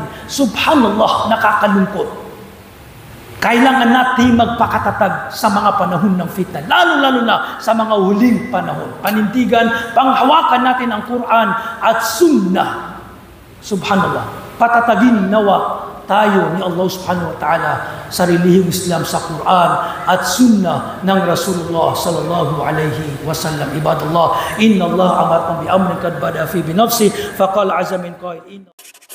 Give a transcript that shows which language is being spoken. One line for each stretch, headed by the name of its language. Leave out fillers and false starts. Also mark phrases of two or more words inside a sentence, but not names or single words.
Filipino: Subhanallah, nakakalungkot. Kailangan natin magpakatatag sa mga panahon ng fitna, lalo-lalo na sa mga huling panahon. Panindigan, panghawakan natin ang Quran at Sunnah. Subhanallah, patatagin nawa tayo ni Allah
Arabic: سبحانه وتعالى
Filipino: sa relihiyong Islam, sa Quran at Sunnah ng Rasulullah
Arabic: صلى الله عليه وسلم. عباد الله إن الله أمركم بأمر قد بدا في بنفسه فقال عز من قائل.